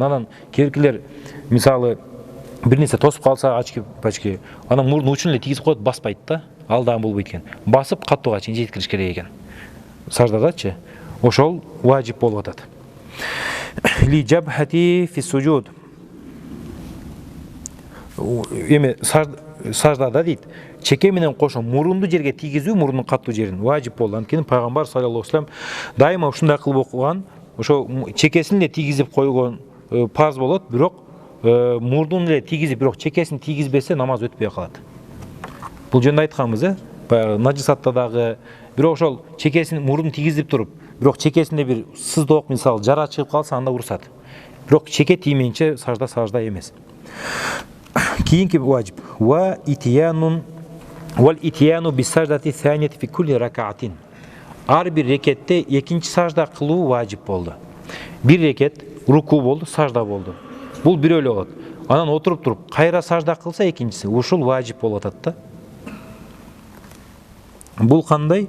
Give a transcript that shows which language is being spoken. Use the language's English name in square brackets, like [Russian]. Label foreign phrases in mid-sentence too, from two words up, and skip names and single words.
[Kyrgyz] Анан кээкилер мисалы бир нерсе тосуп калса ачки-пачки, анан мурдун учун эле тийгизип коет, баспайт да. Ал дагы болбойт экен. Басып катууга чейин жеткириш керек экен. Саждадачы. Ошол важип болуп атат. [Arabic] لجبهة في سجود. [Kyrgyz] Эми саждада дейт, чеке менен кошо мурунду жерге тийгизүү, мурундун катуу жерин важип болду. Анткени пайгамбар [Arabic] صلى الله عليه وسلم [Kyrgyz] дайыма ушундай кылып окуган, ошо чекесин эле тийгизип койгон парз болот, бирок мурдун эле тийгизип, бирок чекесин тийгизбесе намаз өтпөй калат. Бул жөнүндө айтканбыз, баягы наджисатта дагы, бирок ошол чекесин мурдун тийгизип туруп, бирок чекесинде бир сыздоок, мисалы жара чыгып калса, анда урсат. Бирок чеке тиймейинче сажда эмес. Кийинки важип [Arabic] وإتيان والإتيان بالسجدة الثانية في كل ركعة. [Kyrgyz] Ар бир рекетте экинчи сажда кылуу важип болду. Бир рекет руку болду, сажда болду. Бул бирөө эле болот. Анан отуруп туруп кайра сажда кылса экинчиси, ушул важип болуп атат да. Бул кандай?